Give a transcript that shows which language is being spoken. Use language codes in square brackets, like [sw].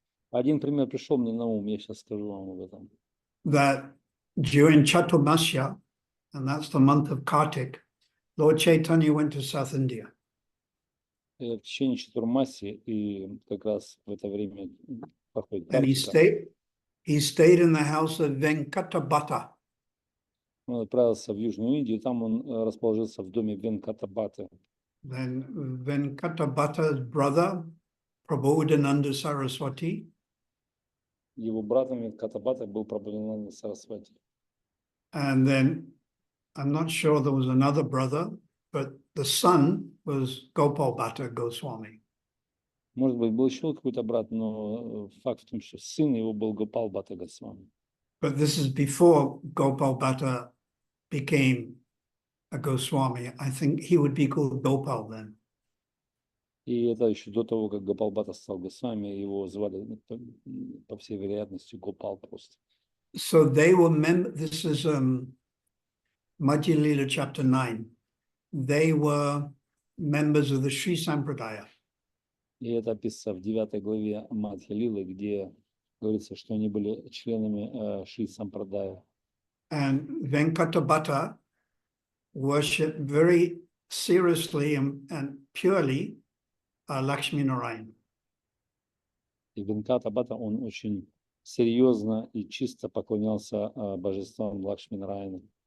[ru] Один пример пришел мне на ум, я сейчас скажу вам об этом. [en] That during Chaturmasya, and that's the month of Kartik, Lord Chaitanya went to South India. [ru] В течение Чатурмаси, и как раз в это время проходит [en] And [ru] Картика, [en] he stayed in the house of Venkatabhata. [ru] он отправился в Южную Индию, там он расположился в доме Венкатабхаты. [en] Then Venkatabhata's brother, Prabodhananda Saraswati, [ru] Его братом Венкатабхаты был Прабхавананда Сарасвати. [en] and then I'm not sure there was another brother, but the son was Gopal Bhatta Goswami. [ru] Может быть, был еще какой-то брат, но факт в том, что сын его был Гопал Бхатта Госвами. [en] But this is before Gopal Bhatta became a Goswami. I think he would be called Gopal then. [ru] И это еще до того, как Гопал Бхатта стал Госвами, его звали, по всей вероятности, Гопал просто. [en] So they were this is Madhya Lila chapter 9. They were members of the Sri Sampradaya. [ru] И это описано в 9 главе Мадхья Лилы, где говорится, что они были членами Шри Сампрадая. [en] And Venkatabhata worshipped very seriously and purely Lakshmi Narayan. [ru] И Венкатабхата, он очень серьезно и чисто поклонялся божествам Лакшми Нараяна.